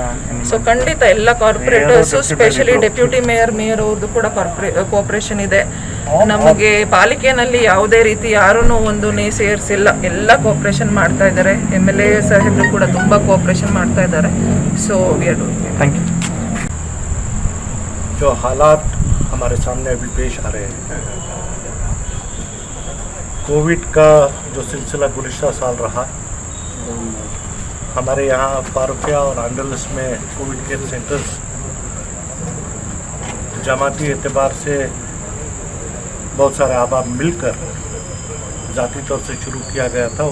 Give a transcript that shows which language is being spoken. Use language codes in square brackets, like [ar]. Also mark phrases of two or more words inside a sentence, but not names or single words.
[kn] ಸೊ ಖಂಡಿತ ಎಲ್ಲ ಕಾರ್ಪೊರೇಟರ್ಸು, [en] specially deputy mayor [kn] ಅವ್ರದ್ದು ಕೂಡ ಕೋಆಪರೇಷನ್ ಇದೆ. ನಮಗೆ ಪಾಲಿಕೆಯಲ್ಲಿ ಯಾವುದೇ ರೀತಿ ಯಾರೂ ಒಂದು ಸೇರಿಸಿಲ್ಲ, ಎಲ್ಲ ಕೋಆಪರೇಷನ್ ಮಾಡ್ತಾ ಇದ್ದಾರೆ. MLA ಸಾಹೇಬರು ಕೂಡ ತುಂಬ ಕೋಆಪರೇಷನ್ ಮಾಡ್ತಾ ಇದ್ದಾರೆ. [en] so we are doing. thank you. [ur] جو حالات ہمارے سامنے ابھی پیش آ رہے ہیں، کووڈ کا جو سلسلہ گزشتہ سال رہا، ہمارے یہاں فاروقیہ اور آندلس میں [en] covid care centers [ur] جماعتی اعتبار سے بہت سارے احباب مل کر ذاتی طور سے شروع کیا گیا تھا.